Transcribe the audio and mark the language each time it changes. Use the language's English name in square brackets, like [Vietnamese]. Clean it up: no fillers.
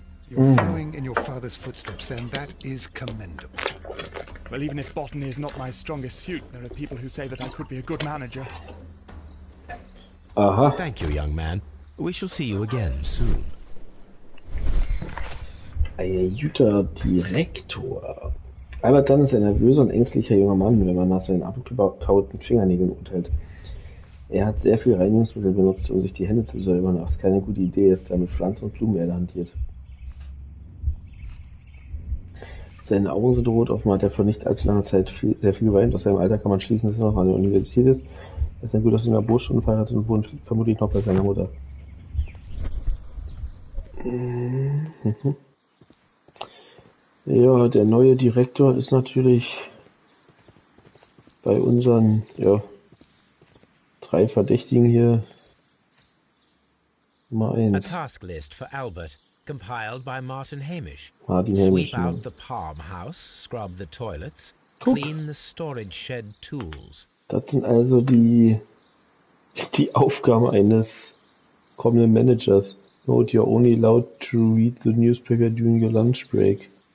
[English] You're following in your father's footsteps, then. That is commendable. Well, even if botany is not my strongest suit, there are people who say that I could be a good manager. Aha. Thank you, young man. We shall see you again soon. [German] Ein guter Direktor. Albert Dunn ist ein nervöser und ängstlicher junger Mann, wenn man nach seinen abgekauten Fingernägeln urteilt. Er hat sehr viel Reinigungsmittel benutzt, um sich die Hände zu säubern, was keine gute Idee ist, da er mit Pflanzen- und Blumenerde hantiert. Seine Augen sind rot, offenbar hat er vor nicht allzu langer Zeit sehr viel geweint. Aus seinem Alter kann man schließen, dass er noch an der Universität ist. Er ist ein gut aussehender Bursche und verheiratet und wohnt vermutlich noch bei seiner Mutter. Ja, der neue Direktor ist natürlich bei unseren 3 Verdächtigen hier Nummer [English] A [German] 1. [English] task list for Albert, compiled by Martin Hamish. Martin Hamish, Sweep out the farmhouse, scrub the toilets, [German] Guck. [English] clean the storage shed tools. [German] Das sind also die Aufgaben eines kommenden Managers. [English] Note, you're only allowed to read the newspaper during your lunch break.